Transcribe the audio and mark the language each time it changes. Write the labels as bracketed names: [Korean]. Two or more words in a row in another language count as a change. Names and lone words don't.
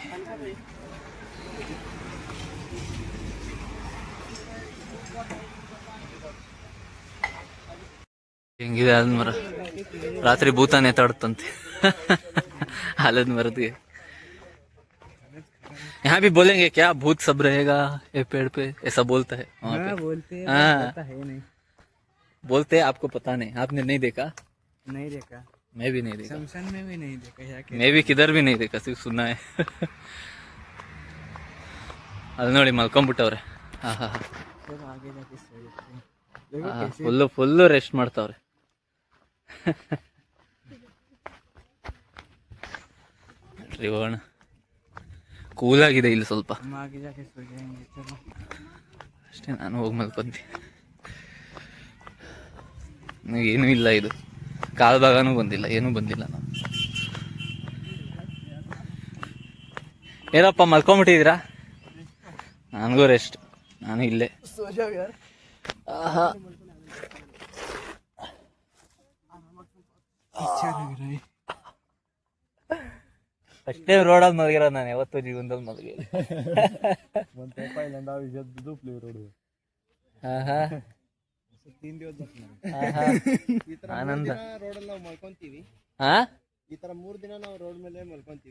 [Kannada] ಹೆಂಗಿದೆ ಆಲದ ಮರ? ರಾತ್ರಿ ಭೂತ ನೇತಾಡುತ್ತಂತೆ ಆಲದ ಮರದಿಗೆ. [Hindi] यहाँ भी बोलेंगे क्या भूत सब रहेगा ये पेड़ पे, ऐसा बोलता है वहाँ पे? बोलते हैं, हाँ, पता है नहीं। बोलते हैं, आपको पता नहीं, आपने नहीं देखा? नहीं देखा, मैं भी नहीं देखा, शमशान में भी नहीं देखा, यहाँ के मैं भी किधर भी नहीं देखा, सिर्फ सुना है. [Kannada] ಅಲ್ಲಿ ನೋಡಿ ಮಲ್ಕೊಂಡ್ಬಿಟ್ಟವ್ರೆ. [Hindi] सब आगे जाके सो जाते हैं। देखो कैसे [English] full rest [Kannada] ಮಾಡ್ತಾವ್ರೆ. ನೋಡ್ರಿ, ಹೋಗೋಣ. ಕೂಲ್ ಆಗಿದೆ ಇಲ್ಲಿ ಸ್ವಲ್ಪ [Hindi] हम आगे जाके सो जाएंगे। चलो [Kannada] ಅಷ್ಟೇ. ನಾನು ಹೋಗಿ ಮಲ್ಕೊಂತೀನಿ. ಏನೂ ಇಲ್ಲ, ಇದು ಕಾಲ್ ಭಾಗನೂ ಬಂದಿಲ್ಲ, ಏನೂ ಬಂದಿಲ್ಲ. ನಾವು ಏನಪ್ಪ ಮಲ್ಕೊಂಬಿಟ್ಟಿದ್ದೀರಾ? ನನಗೂ ರೆಸ್ಟ್, ನಾನು ಇಲ್ಲೇ. [Hindi] सो जाओ यार। [Kannada] ಆಹಾ, [Hindi] अच्छा लग रहा है। [Kannada] ಅಷ್ಟೇ ರೋಡಲ್ಲಿ ಮಲಗಿರೋ ನಾನು ಯಾವತ್ತೂ ಜೀವನದಲ್ಲಿ ಮಲಗಿ. ಆನಂದ. ರೋಡಲ್ಲಿ ನಾವು ಮಲ್ಕೊಂತೀವಿ. ಹಾ, ಈ ತರ 3 ದಿನ ನಾವು ರೋಡ್ ಮೇಲೆ ಮಲ್ಕೊಂತೀವಿ.